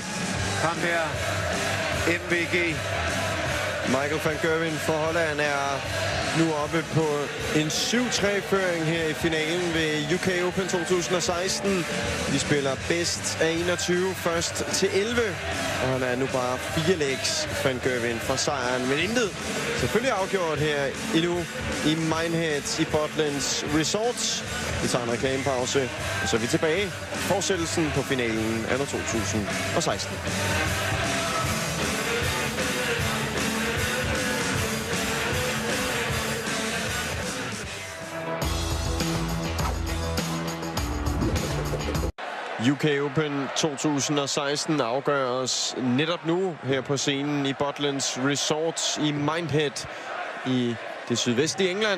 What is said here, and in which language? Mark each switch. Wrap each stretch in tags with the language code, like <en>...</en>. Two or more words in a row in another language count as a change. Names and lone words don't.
<da>Ham her, MVG. Michael van Gerwen for Holland er nu oppe på en 7-3-føring her i finalen ved UK Open 2016. De spiller bedst af 21, først til 11. Og han er nu bare 4 legs van Gerwen for sejren. Men intet selvfølgelig afgjort her endnu i Minehead i Butlins Resorts. Vi tager en reklamepause, og så er vi tilbage. Fortsættelsen på finalen af 2016. UK Open 2016 afgøres netop nu her på scenen i Butlins Resorts i Minehead i det sydvestlige England.</da>